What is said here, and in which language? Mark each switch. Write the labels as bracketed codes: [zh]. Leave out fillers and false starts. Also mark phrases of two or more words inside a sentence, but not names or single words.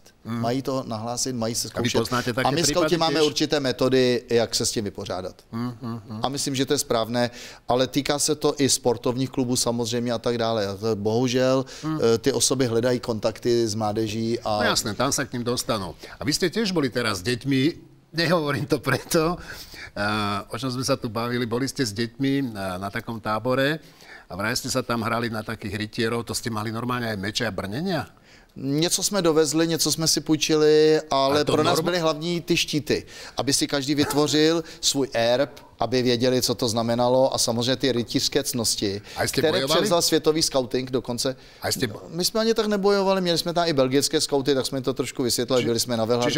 [cs] Mají to nahlásit, mají se zkoušet. A my skauti máme určité metody, jak se s tím vypořádat. A myslím, že to je správné, ale týká se to i sportovních klubů samozřejmě a tak dále. Bohužel ty osoby hledají kontakty s mládeží. A... No jasné, tam se k ním dostanou. [sk] A [cs] vy jste [sk] těž byli teraz s dětmi, nehovorím to preto, o čom sme sa tu bavili, boli ste s deťmi na takom tábore a vraj ste sa tam hrali na takých rytierov, to ste mali normálně aj meče a brnenia? [cs] Něco jsme dovezli, něco jsme si půjčili, ale pro nás byly hlavní ty štíty, aby si každý vytvořil svůj erb, aby věděli, co to znamenalo a samozřejmě ty rytířské ctnosti, které převzal světový skauting dokonce. My jsme ani tak nebojovali, měli jsme tam i belgické skauty, tak jsme to trošku vysvětlili, byli jsme na Velharticích.